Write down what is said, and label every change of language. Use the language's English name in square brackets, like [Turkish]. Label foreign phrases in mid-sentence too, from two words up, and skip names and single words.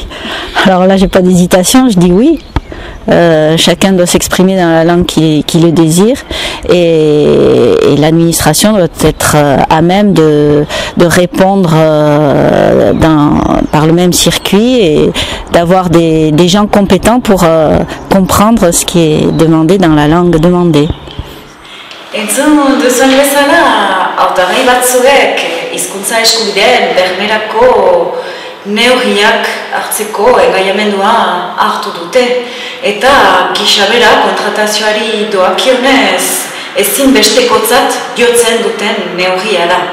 [French] Alors là, j'ai pas d'hésitation, je dis oui. Chacun doit s'exprimer dans la langue qui le désire, et l'administration doit être à même de répondre par le même circuit et d'avoir des gens compétents pour comprendre ce qui est demandé dans la langue demandée. [Basque] Entzun duzuen bezala, hautagai batzuek hizkuntza eskubideen bermerako neurriak hartzeko engaiamendua hartu dute, eta gisa bera kontratazioari doakionez ezinbestekotzat jotzen duten neurria da.